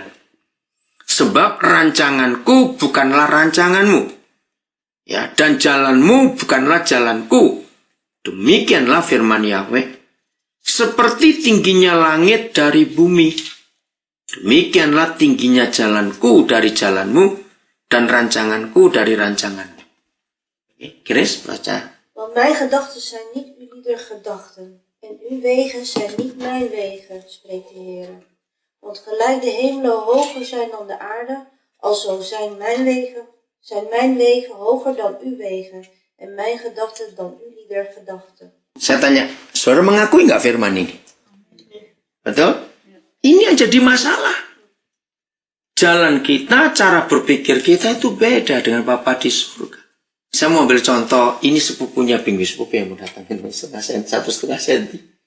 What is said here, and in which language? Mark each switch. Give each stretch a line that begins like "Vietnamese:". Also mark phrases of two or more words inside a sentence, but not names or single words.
Indonesian: Sebab rancanganku bukanlah rancanganmu, ya, dan jalanmu bukanlah jalanku. Demikianlah firman Yahweh. Seperti tingginya langit dari bumi, demikianlah tingginya jalanku dari jalanmu, dan rancanganku dari rancanganmu. Chris, baca.
Dutch: Want mijn gedachten zijn niet ulieder gedachten, en uw wegen zijn niet mijn wegen, spreekt de Heer. Want gelijk de hemelen hoger zijn dan de aarde, alzo zijn mijn wegen hoger dan uw wegen, en mijn gedachten dan ulieder gedachten.
Indonesian: Saya tanya, saudara mengakui nggak firman ini? Betul? Ini yang jadi masalah. Jalan kita, cara berpikir kita itu beda dengan Bapa di surga. Saya mau ambil contoh, ini sepupunya Bing Sepupu yang mau datangin 1,5 senti.